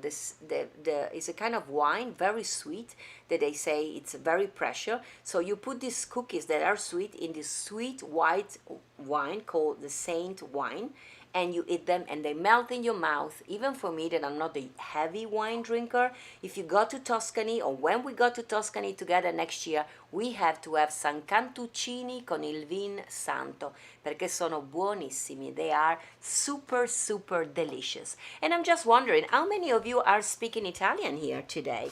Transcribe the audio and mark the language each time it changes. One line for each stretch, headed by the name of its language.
English: It's a kind of wine, very sweet, that they say it's very precious. So you put these cookies that are sweet in this sweet white wine called the saint wine, and you eat them and they melt in your mouth. Even for me, that I'm not a heavy wine drinker, if you go to Tuscany, or when we go to Tuscany together next year, we have to have some
Italian: cantuccini con il vin santo, perché sono buonissimi.
English: They are super, super delicious. And I'm just wondering, how many of you are speaking Italian here today?